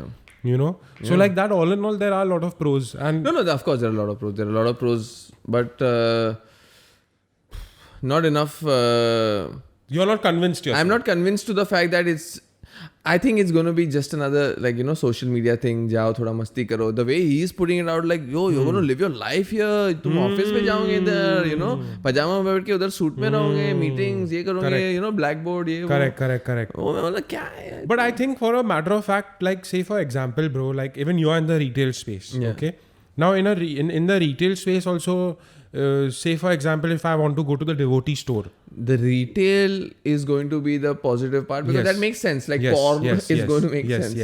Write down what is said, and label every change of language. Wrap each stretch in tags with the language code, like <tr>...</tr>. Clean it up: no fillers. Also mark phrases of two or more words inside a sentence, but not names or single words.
<en>You know, so like that, all in all, there are a lot of pros. And No, of course there are a lot of pros. There are a lot of pros, but not enough. you're not convinced yourself. I'm not convinced to the fact that I think it's going to be just another social media thing.</en> <hi>जाओ थोड़ा मस्ती करो.</hi> <en>The way he's putting it out, like you're going to live your life here.</en> <hi>तुम office में जाओगे इधर, पजामा में बैठ के उधर suit में रहोगे, meetings ये करोगे, blackboard ये.</hi> <en>Correct.</en> <hi>ओह, मतलब क्या है?</hi> <en>But I think for a matter of fact, like say for example, bro, like even you are in the retail space, okay? Now in the retail space also, say for example, if I want to go to the devotee store, the retail is going to be the positive part because that makes sense. Like porn is going to make sense.</en>